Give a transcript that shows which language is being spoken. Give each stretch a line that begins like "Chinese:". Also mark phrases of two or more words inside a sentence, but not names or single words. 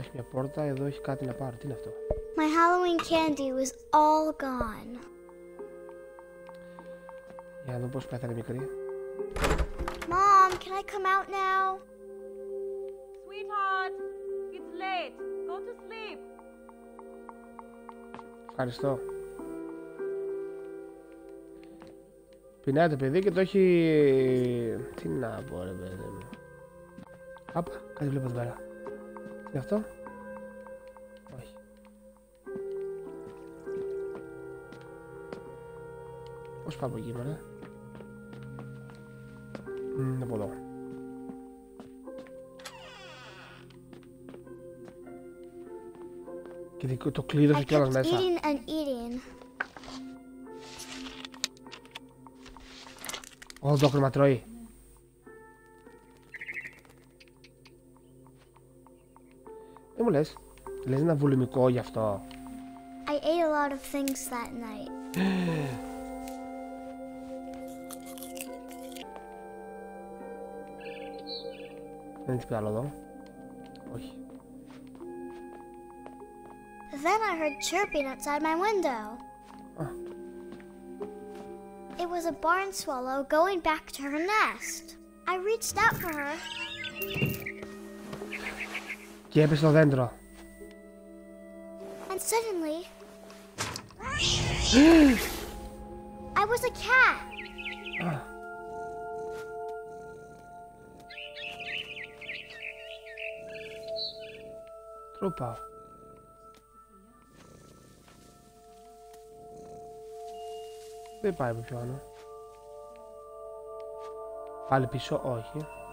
Greek: Έχει μια πόρτα, εδώ έχει κάτι να πάρω. Τι είναι αυτό?
English: My Halloween candy was all gone.
Greek: Για να δω πώς πέθανε μικρή.
English: Mom, can I come out now? Sweetheart, it's late. Go to sleep.
Greek: Ευχαριστώ. Πεινάει το παιδί και το έχει... Τι να πω ρε παιδί μου. Άπα, κάτι βλέπω εδώ πέρα. Τι είναι αυτό? Όχι. Πώς πάω από εκεί μωρέ? Από εδώ. Και το κλείδωσε κιόλας μέσα.
English: Eating and eating.
Greek: Όλο το χρήμα τρώει. Δεν μου λες ένα βουλημικό γι' αυτό?
English: I ate a lot of things that night.
Greek: Δεν έχει άλλο εδώ? Όχι.
English: Then I heard chirping outside my window. It was a barn swallow going back to her nest. I reached out for her.
Greek: Και έπεσε στο δέντρο.
English: And suddenly, I was a cat.
Greek: Τρούπα. Δεν πάει από πιο άνω. Πάλι πίσω, όχι.